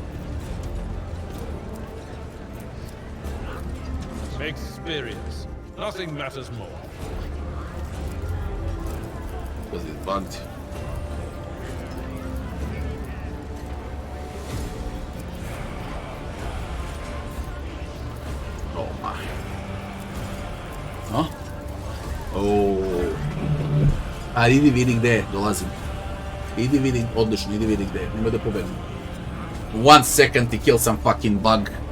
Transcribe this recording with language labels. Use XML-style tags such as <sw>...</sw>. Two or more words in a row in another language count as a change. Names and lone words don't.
<en>Experience. Nothing matters more. Was it bugged? Oh my. Huh? Oh.</en> <sr>Idi vidi gde dolazim. Idi vidi, odlično, idi vidi gde. Nemoj da pobegnem.</sr> <en>1 second to kill some fucking bug.</en>